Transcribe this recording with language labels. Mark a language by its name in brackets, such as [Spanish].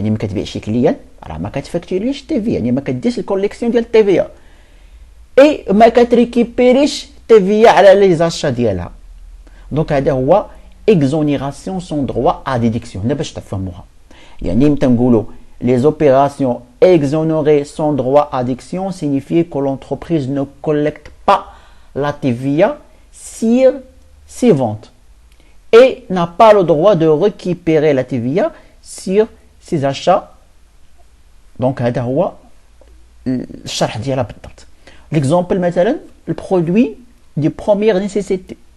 [Arabic] يعني ملي كتبيع شي كليان راه ما كتفاكتوريش التيفيا، يعني ما كديرش الكوليكسيون ديال التيفيا. اي ما كتريكيبيريش التيفيا على لي زاشا ديالها. دونك هذا هو [French] exonération sans droit à déduction. [Arabic] هنا باش تفهموها، يعني متى نقولوا [French] les opérations exonérées sans droit à déduction signifie que l'entreprise ne collecte pas la TVA sur ses ventes et n'a pas le droit de récupérer la TVA sur ses achats. [Arabic] دونك هذا هو الشرح ديالها بالضبط. ليكزامبل مثلا البرودوي دي بروميير نيسيسيتي.